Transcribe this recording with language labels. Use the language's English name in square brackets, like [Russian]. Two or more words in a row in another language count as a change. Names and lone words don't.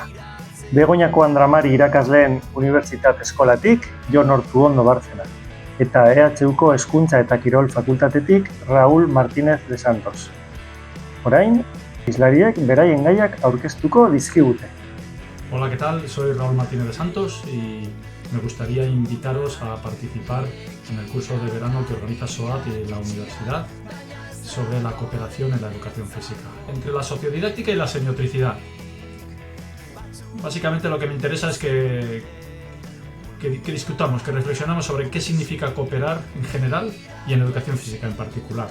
[Basque] Begoñako Andramari irakasleen Unibertsitate Eskolatik, Jon Ortuondo Bartzena. Eta EHUko Hezkuntza eta Kirol Fakultatetik, Raúl Martínez de Santos. Orain, hizlariek beraien gaiak aurkeztuko dizkigute. [Spanish] Hola, ¿qué tal? Soy Raúl Martínez de Santos y me gustaría invitaros a participar en el curso de verano que organiza SOAT y la universidad sobre la cooperación en la educación física, entre la sociodidáctica y la semiotricidad. Básicamente lo que me interesa es que discutamos, que reflexionamos sobre qué significa cooperar en general y en educación física en particular.